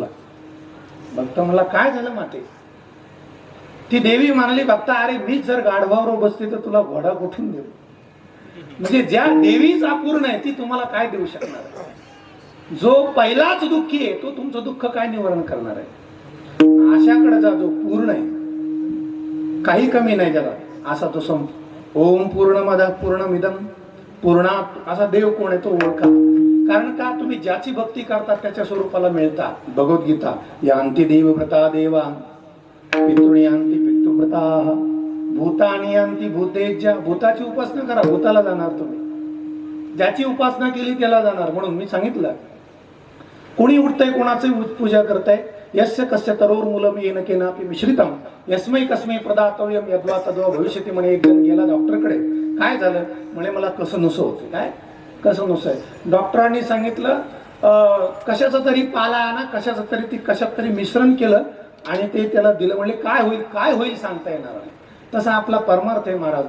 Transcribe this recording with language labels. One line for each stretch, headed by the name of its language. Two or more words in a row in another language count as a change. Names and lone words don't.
Marathi: भक्त म्हणला, काय झालं माते? ती देवी म्हणाली, भक्ता अरे मीच जर गाढवावर बसते तर तुला घोडा कुठून देऊ? म्हणजे ज्या देवीच अपूर्ण आहे ती तुम्हाला काय देऊ शकणार? जो पहिलाच दुःखी आहे तो तुमचं दुःख काय निवारण करणार आहे? अशाकडे जा जो पूर्ण आहे, काही कमी नाही त्याला, असा तो
Sanskrit: ओम पूर्णमदः पूर्णमिदं पूर्णात्
Marathi: असा देव कोण आहे तो ओळखा. कारण का? तुम्ही ज्याची भक्ती करता त्याच्या स्वरूपाला मिळता. भगवद्गीता,
Sanskrit: यांती देवव्रता देवा पितृणी यांती पितृव्रता भूतानी यांती भूतेज्या.
Marathi: भूताची उपासना करा, भूताला जाणार तुम्ही. ज्याची उपासना केली त्याला जाणार. म्हणून मी सांगितलं, कोणी उठतंय कोणाची पूजा करताय,
Sanskrit: यस्य कस्य तरोर मूलम येन केनापि मिश्रितम यस्मै कस्मै प्रदातव्यम यद्वा तद्वा भविष्यति.
Marathi: म्हणे एक जण गेला डॉक्टरकडे. काय झालं? म्हणे मला कसं नुसं होतं. काय कसं नुसं आहे? डॉक्टरांनी सांगितलं कशाचं तरी पाला आणा, कशाचं तरी ती कशात तरी मिश्रण केलं आणि ते त्याला दिलं. म्हणजे काय होईल काय होईल सांगता येणार नाही. तसा आपला परमार्थ आहे महाराज.